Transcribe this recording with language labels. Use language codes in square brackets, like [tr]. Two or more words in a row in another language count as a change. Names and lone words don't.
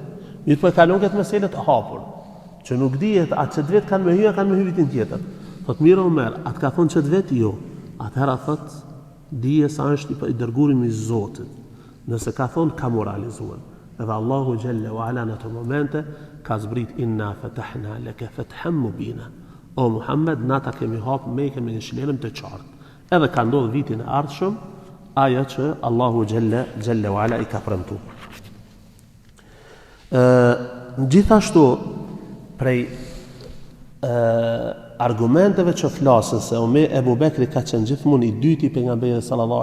[sq] Mirë po e kalon këtë meselë të hapur, që nuk dihet a çet vet kanë me hy vitin tjetër. Thot mirë Omer, atë ka thonë çet vet jo. Atëherë thot dije sa është i dërguari i Zotit. Nëse ka thonë ka moralizuar. Edhe Allahu [ar] جل وعلا [sq] në ato momente ka zbrit [ar] إنا فتحنا لك فتحا مبينا. [sq] O Muhammed, na ta kemi hap me kemi një shëlim të qartë. Edhe ka ndodhur vitin e ardhshëm ajo që Allahu [ar] جل وعلا [sq] i ka premtuar. Gjithashtu prej argumenteve që flasin se Ebu Bekri ka qenë gjithmonë i dyti i pejgamberit sallallahu